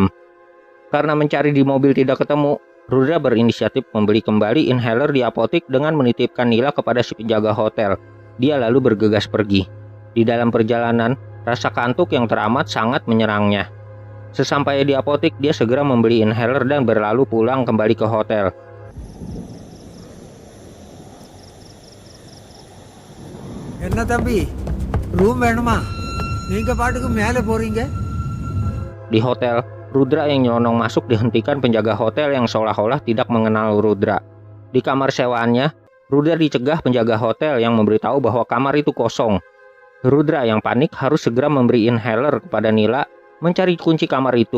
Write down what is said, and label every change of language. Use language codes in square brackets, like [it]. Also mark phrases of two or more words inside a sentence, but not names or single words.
[id] Karena mencari di mobil tidak ketemu, Rudra berinisiatif membeli kembali inhaler di apotik dengan menitipkan Nila kepada si penjaga hotel. Dia lalu bergegas pergi. Di dalam perjalanan, rasa kantuk yang teramat sangat menyerangnya. Sesampainya di apotik, dia segera membeli inhaler dan berlalu pulang kembali ke hotel. [ta] என்ன தம்பி ரூம் வேணுமா நீங்க பாட்டுக்கு மேலே போறீங்க. [id] Di hotel, Rudra yang nyelonong masuk dihentikan penjaga hotel yang seolah-olah tidak mengenal Rudra. Di kamar sewaannya, Rudra dicegah penjaga hotel yang memberitahu bahwa kamar itu kosong. Rudra yang panik harus segera memberi inhaler kepada Nila mencari kunci kamar itu.